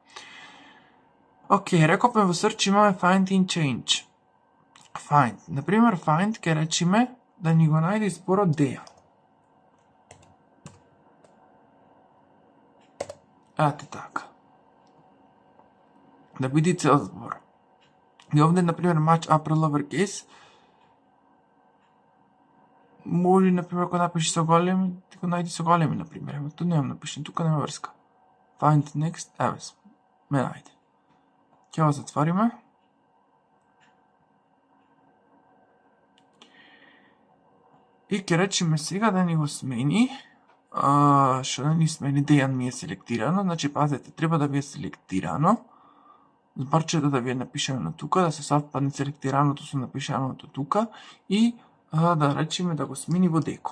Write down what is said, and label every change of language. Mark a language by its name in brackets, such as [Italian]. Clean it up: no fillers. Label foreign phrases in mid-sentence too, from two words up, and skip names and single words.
[Macedonian] Океј, рековме во Search имаме [English] Find and Change. [Macedonian] Find. Например, Find ќе речиме да ни го најде зборот Дејан. Ете така. Да биде цел збор. И овде, например, [English] match upper lowercase, [Macedonian] може, например, ако напиши со големи, ти го најди со големи, например. Ту немам напишен, тука нема врска. [English] Find next, [Macedonian] ме најде. Ќе го затвориме. И ќе речеме сега да ни го смени. Што да ни смени, Дејан ми е селектирано. Значи, пазете, треба да ви е селектирано. Зборчето да ви е напишано тука, да се совпадне селектираното со напишаното тука и да речеме да го смени во деко.